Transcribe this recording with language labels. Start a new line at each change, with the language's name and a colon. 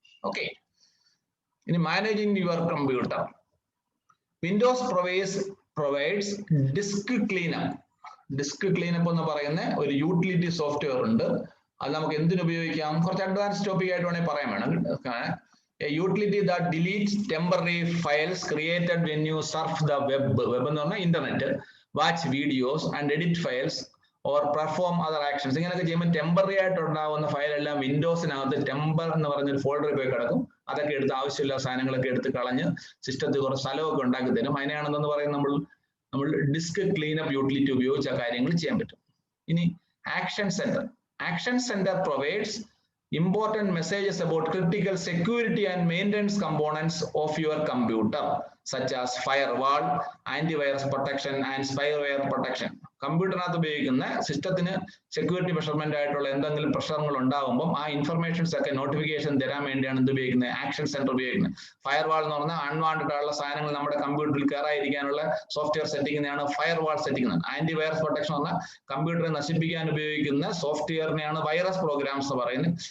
English: Okay, ഇനി managing your computer. Windows provides disk cleanup.
Malayalam: Disk cleanup എന്ന് പറയുന്ന ഒരു യൂട്ടിലിറ്റി സോഫ്റ്റ്വെയർ ഉണ്ട്. അത് നമുക്ക് എന്തിനു ഉപയോഗിക്കാം, കുറച്ച് അഡ്വാൻസ് ടോപ്പിക് ആയിട്ട് വേണമെങ്കിൽ പറയാൻ വേണം.
English: A utility that deletes temporary files created when you surf the web. Web
Malayalam: എന്ന് പറഞ്ഞാൽ
English: Internet, watch videos and edit files or perform other actions.
Malayalam: ഇങ്ങനെയൊക്കെ ചെയ്യുമ്പോൾ ടെമ്പററി ആയിട്ട് ഉണ്ടാകുന്ന ഫയൽ എല്ലാം വിൻഡോസിനകത്ത് ടെമ്പർ എന്ന് പറഞ്ഞൊരു ഫോൾഡറിൽ പോയി കിടക്കും. അതൊക്കെ എടുത്ത് ആവശ്യമില്ല സാധനങ്ങളൊക്കെ എടുത്ത് കളഞ്ഞ് സിസ്റ്റത്തിൽ കുറച്ച് സ്ഥലമൊക്കെ ഉണ്ടാക്കി തരും. അതിനെയാണെന്ന് പറയുന്നത് നമ്മൾ ഡിസ്ക് ക്ലീനപ്പ് യൂട്ടിലിറ്റി ഉപയോഗിച്ച് ആ കാര്യങ്ങൾ ചെയ്യാൻ പറ്റും. ഇനി action centre.
English: Action Center provides important messages about critical security and maintenance components of your computer, such as firewall, antivirus protection, and spyware protection.
Malayalam: കമ്പ്യൂട്ടറിനകത്ത് ഉപയോഗിക്കുന്ന സിസ്റ്റത്തിന് സെക്യൂരിറ്റി മെഷർമെന്റ് ആയിട്ടുള്ള എന്തെങ്കിലും പ്രശ്നങ്ങൾ ഉണ്ടാകുമ്പോൾ ആ ഇൻഫർമേഷൻസ് ഒക്കെ നോട്ടിഫിക്കേഷൻ തരാൻ വേണ്ടിയാണ് എന്ത് ഉപയോഗിക്കുന്നത്, ആക്ഷൻ സെന്റർ ഉപയോഗിക്കുന്നത്. ഫയർവാൾ എന്ന് പറഞ്ഞാൽ അൺവാണ്ടഡ് ആയിട്ടുള്ള സാധനങ്ങൾ നമ്മുടെ കമ്പ്യൂട്ടറിൽ കയറാതിരിക്കാനുള്ള software സെറ്റിങ്ങിനെയാണ് firewall setting. Antivirus protection പറഞ്ഞാൽ കമ്പ്യൂട്ടറെ നശിപ്പിക്കാൻ ഉപയോഗിക്കുന്ന സോഫ്റ്റ്വെയറിനെയാണ് വൈറസ് പ്രോഗ്രാംസ് എന്ന് പറയുന്നത്.